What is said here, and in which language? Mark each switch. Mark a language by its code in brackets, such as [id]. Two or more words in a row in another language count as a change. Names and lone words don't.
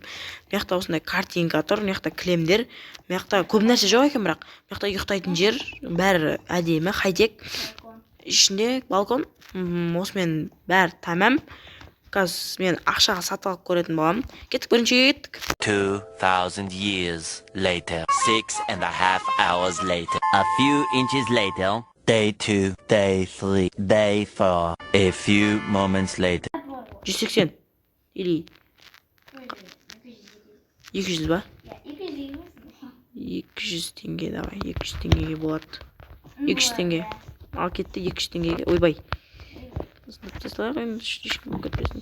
[kk] Мынақта осындай картинка тұр, мынақта кілемдер. Мынақта көп нәрсе жоқ екен, бірақ мынақта ұйықтайтын жер, бәрі әдемі, хай-тек. Ішінде балкон, осымен бәрі тәмам. Қазір мен ақшаға сатып алып көретін боламын. Кеттік, біріншіге кеттік. [en] 2000 years later, 6.5 hours later, a few inches later, day 2, day 3, day 4, a few moments later. [ru] 180 или 200 ба? [kk] 200 теңге, давай, 200 теңгеге болады. 200 теңге. Ал кетті 200 теңгеге. Ойбай. Тесла қоймыз, ешкім көтпесін.